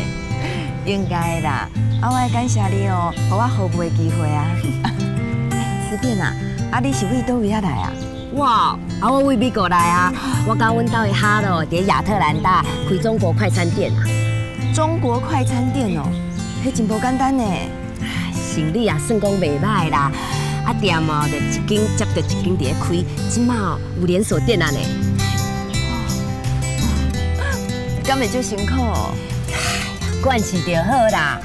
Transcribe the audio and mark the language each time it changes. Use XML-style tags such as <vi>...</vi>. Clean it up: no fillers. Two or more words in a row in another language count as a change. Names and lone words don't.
<nan>应该啦，我爱感谢你哦，给我服务的机会啊。思片啊，你是为倒位啊来啊？我为美国来啊，我甲阮兜的哈罗伫亚特兰大开中国快餐店啊。中国快餐店哦，迄真无简单呢。生意啊，算讲袂歹啦。店哦，就一间接着一间伫咧开，即马哦有连锁店啊呢。敢会足辛苦哦？惯势就好啦。</nan>